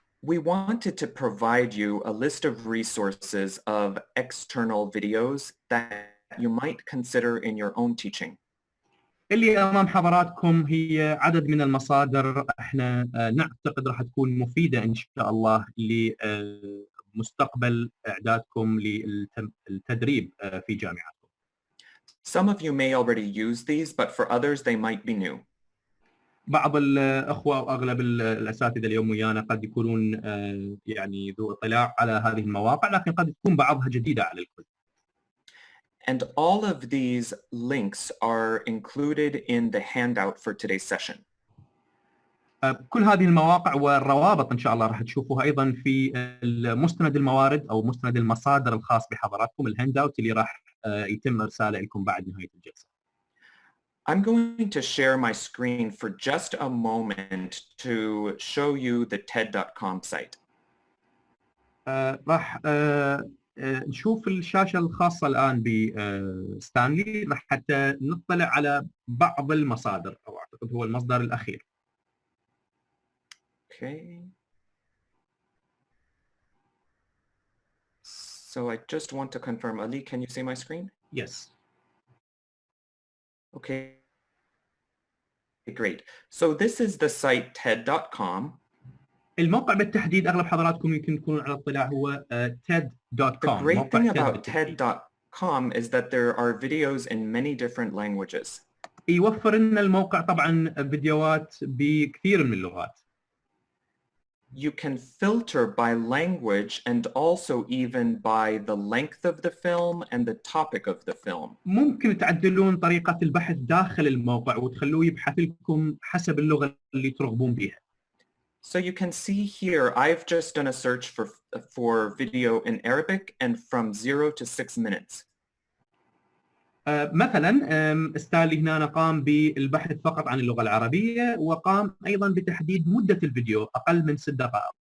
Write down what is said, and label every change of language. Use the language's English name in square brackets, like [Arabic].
[English] We wanted to provide you a list of resources of external videos that you might consider in your own teaching. [Arabic] اللي أمام حضراتكم هي عدد من المصادر احنا نعتقد راح تكون مفيدة إن شاء الله لمستقبل إعدادكم للتدريب في جامعاتكم. [English] Some of you may already use these, but for others they might be new. [Arabic] بعض الأخوة وأغلب الأساتذة اليوم ويانا قد يكونون يعني ذو اطلاع على هذه المواقع، لكن قد تكون بعضها جديدة على الكل. [English] And all of these links are included in the handout for today's session. [Arabic] كل هذه المواقع والروابط إن شاء الله راح تشوفوها أيضا في مستند الموارد أو مستند المصادر الخاص بحضراتكم، الهاند اوت اللي راح يتم إرساله لكم بعد نهاية الجلسة. [English] I'm going to share my screen for just a moment to show you the TED.com site. [Arabic] راح نشوف الشاشة الخاصة الآن بستانلي راح حتى نطلع على بعض المصادر، أو أعتقد هو المصدر الأخير. [English] Okay. So I just want to confirm, Ali, can you see my screen? Yes. Okay, great. So this is the site TED.com. [Arabic] الموقع بالتحديد أغلب حضراتكم يمكن تكونوا على اطلاع هو TED.com. [English] The great thing about TED TED.com is that there are videos in many different languages. [Arabic] يوفر لنا الموقع طبعا فيديوهات بكثير من اللغات. [English] You can filter by language and also even by the length of the film and the topic of the film. [Arabic] ممكن تعدلون طريقة البحث داخل الموقع وتخلوه يبحث لكم حسب اللغة اللي ترغبون بها. [English] So you can see here, I've just done a search for video in Arabic and from 0 to 6 minutes. [Arabic] مثلا ستانلي هنا قام بالبحث فقط عن اللغة العربية، وقام أيضا بتحديد مدة الفيديو أقل من 6 دقائق.